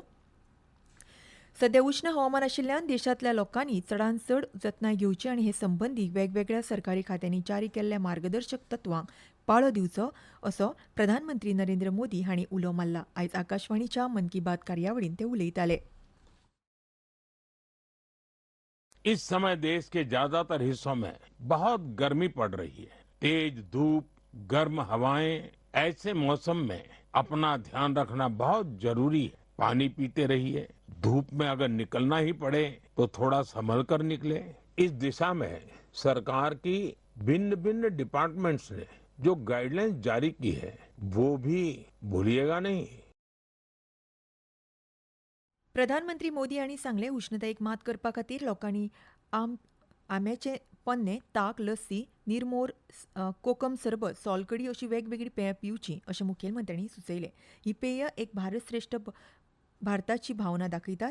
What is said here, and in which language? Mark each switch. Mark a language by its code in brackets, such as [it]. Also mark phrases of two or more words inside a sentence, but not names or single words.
[kok] सध्या उष्ण हवामान आशिल्ल्यान देशांतल्या लोकांनी चडांत चड जतनाय घेवची आनी हे संबंदी वेगवेगळ्या सरकारी खात्यांनी जारी केल्ल्या मार्गदर्शक तत्वांक पाळो दिवचो असो प्रधानमंत्री नरेंद्र मोदी हांणी उलो मारला. आयज आकाशवाणीच्या मन की बात कार्यावळींत ते उलयताले. [hi] इस समय देश के ज्यादातर हिस्सों में बहुत गर्मी पड़ रही है। तेज धूप, गर्म हवाएं, ऐसे मौसम में अपना ध्यान रखना बहुत जरूरी है। पानी पीते रहिए। धूप में अगर निकलना ही पड़े तो थोड़ा संभल कर निकले। इस दिशा में सरकार की भिन्न भिन्न डिपार्टमेंट्स ने जो गाइडलाइंस जारी की है वो भी भूलिएगा नहीं। [kok] प्रधानमंत्री मोदी हांणी सांगलें, उष्णतायेक मात करपा खातीर लोकांनी आंब्याचे पन्ने, ताक, लस्सी, निर्मोर, कोकम सरबत, सोलकडी अशी वेगवेगळी पेयां पिवची अशें मुखेलमंत्र्यांनी सुचयलें. ही पेय एक भारत श्रेष्ठ भारताची भावना दाखयतात.